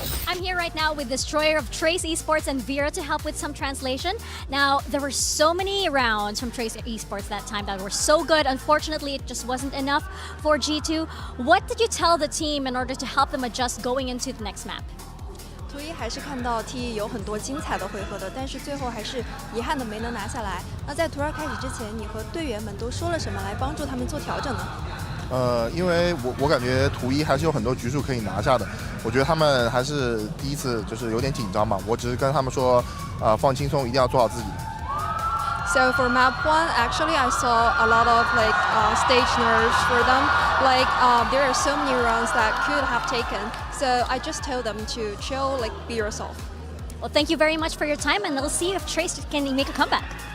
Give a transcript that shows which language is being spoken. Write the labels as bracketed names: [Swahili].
[English] I'm here right now with Destroyer of Trace Esports and Vera to help with some translation. Now, there were so many rounds from Trace Esports that time that were so good. Unfortunately, it just wasn't enough for G2. What did you tell the team in order to help them adjust going into the next map? [Chinese] 图一还是看到 T 有很多精彩的回合的，但是最后还是遗憾的没能拿下来。那在图二开始之前，你和队员们都说了什么来帮助他们做调整呢？因为我感觉图一还是有很多局数可以拿下的，我觉得他们还是第一次就是有点紧张嘛，我只是跟他们说，放轻松，一定要做好自己。 [English] So for map 1, actually I saw a lot of stage nerves for them. There are so many rounds that could have taken. So I just told them to chill, be yourself. Well, thank you very much for your time, and we'll see if Trace can make a comeback.